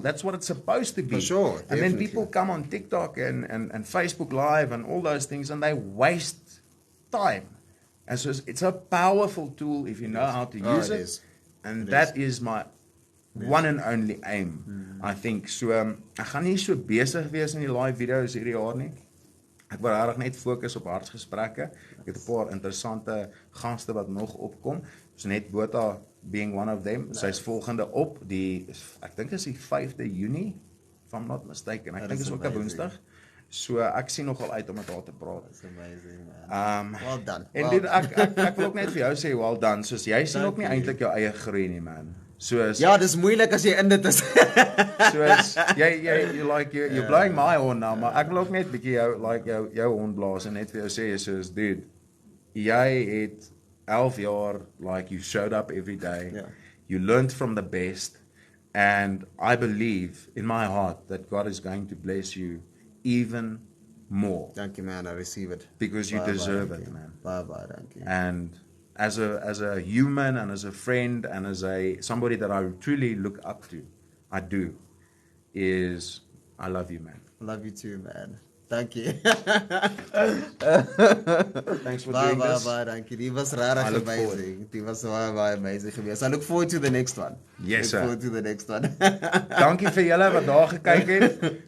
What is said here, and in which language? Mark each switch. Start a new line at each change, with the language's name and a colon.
English: That's what it's supposed to be. For sure, and then people come on TikTok and Facebook Live and all those things and they waste time. And so it's a powerful tool if you know how to use it. And that is my one and only aim, I think.
Afrikaans: So, ek gaan nie so besig wees in die live video's hierdie jaar nie. Ek wil regtig net fokus op Hartsgesprekke. Ek het 'n paar interessante gaste wat nog opkom.
English: Sonet Botha being one of them.
Afrikaans: Sy's volgende op ek dink is die 5de Junie,
English: if I'm not mistaken.
Afrikaans: Ek dink is ook 'n Woensdag. So ek sien nogal uit om met haar te praat.
English: That's amazing, man. Well done.
Afrikaans: En dit ek wil ook net vir jou sê
English: well done.
Afrikaans: Soos jy sien ook nie eintlik jou eie groei nie, man. Soos ja, dis moeilik as jy in dit is. Soos
English: you're blowing my horn now,
Afrikaans: maar ek wil ook net bietjie jou hond blaas en net vir jou sê soos dude, jy het 11 jaar
English: you showed up every day. Yeah. You learned from the best and I believe in my heart that God is going to bless you even more. Thank you, man. I receive it. Because you deserve it, man. Bye, thank you. And as a human and as a friend and as somebody that I truly look up to, I love you, man. I love you too, man. Thank you. Thanks for doing this. Bye, thank you.
Afrikaans: Die was rarig amazing. Die was baie amazing geweest.
English: I look forward to the next one. Yes, sir. Look forward to the next one.
Afrikaans: Dankie vir julle wat daar gekyk het.